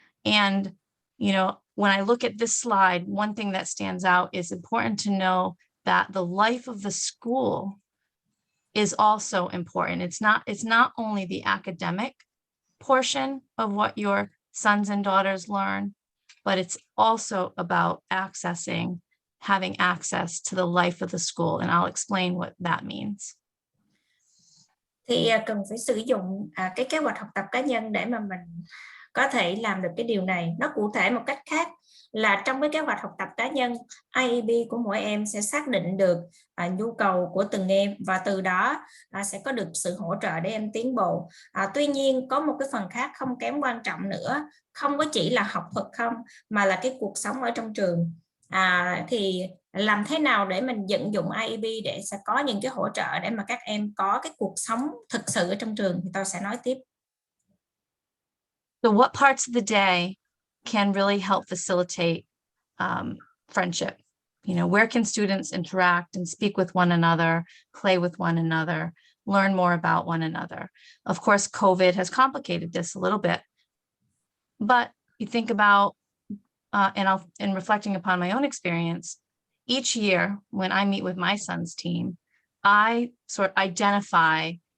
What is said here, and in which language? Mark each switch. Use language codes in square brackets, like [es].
[en] And, when I look at this slide, one thing that stands out is important to know that the life of the school is also important. It's not only the academic portion of what your sons and daughters learn, but it's also about having access to the life of the school. And I'll explain what that means. [vi] Thì cần phải sử dụng cái kế hoạch học tập cá nhân để mà mình có thể làm được cái điều này. Nó cụ thể một cách khác là trong cái kế hoạch học tập cá nhân, IEP của mỗi em sẽ xác định được nhu cầu của từng em, và từ đó sẽ có được sự hỗ trợ để em tiến bộ. Tuy nhiên có một cái phần khác không kém quan trọng nữa, không có chỉ là học thuật không, mà là cái cuộc sống ở trong trường. Thì làm thế nào để mình vận dụng IEP để sẽ có những cái hỗ trợ để mà các em có cái cuộc sống thực sự ở trong trường, thì tôi sẽ nói tiếp. [en] So what parts of the day can really help facilitate friendship? Where can students interact and speak with one another, play with one another, learn more about one another? Of course, COVID has complicated this a little bit, but you think about, in reflecting upon my own experience, each year when I meet with my son's team, I sort of identify